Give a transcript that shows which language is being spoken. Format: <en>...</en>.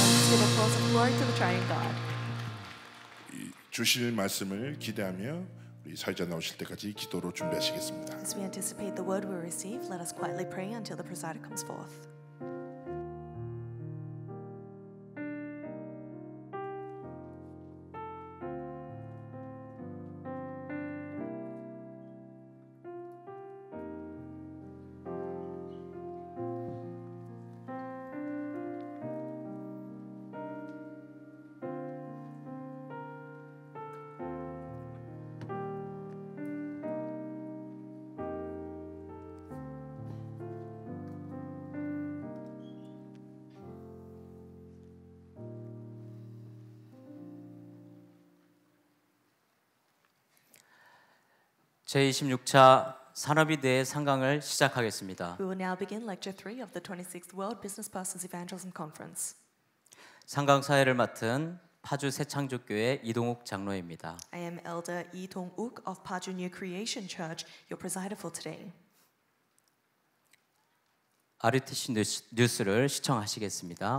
<en>Give applause of glory to the triune God.</en> <ko>주실 말씀을 기대하며 우리 사회자 나오실 때까지 기도로 준비하시겠습니다.</ko> <en>As we anticipate the word we receive, let us quietly pray until the presider comes forth.</en> <ko>제26차 산업인대회 상강을 시작하겠습니다.</ko> <en>We will now begin Lecture 3 of the 26th World Business Persons Evangelism Conference.</en> <ko>상강 사회를 맡은 파주 새창조교회 이동욱 장로입니다.</ko> <en>I am Elder Lee Dong-uk of Paju New Creation Church, your presider for today.</en> <ko>RUTC 뉴스를 시청하시겠습니다.</ko>